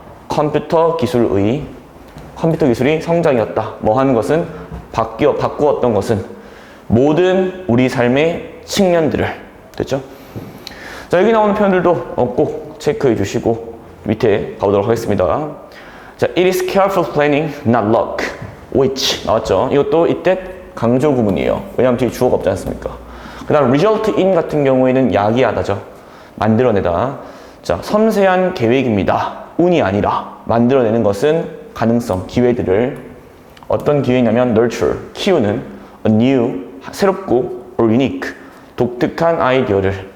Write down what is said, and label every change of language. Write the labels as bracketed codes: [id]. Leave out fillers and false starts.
[ko] 컴퓨터 기술이 성장이었다. 뭐 하는 것은 바꾸었던 것은 모든 우리 삶의 측면들을 됐죠? 자, 여기 나오는 표현들도 꼭 체크해 주시고 밑에 가보도록 하겠습니다. [en] 자, it is careful planning, not luck. [ko] which 나왔죠? 이것도 이때 강조 구문이에요. 왜냐하면 뒤에 주어가 없지 않습니까? 그 다음 result in 같은 경우에는 야기하다죠. 만들어내다. 자, 섬세한 계획입니다. 운이 아니라 만들어내는 것은 가능성, 기회들을 어떤 기회냐면 nurture, 키우는 [en] a new, [ko] 새롭고 [en] or unique, [ko] 독특한 아이디어를.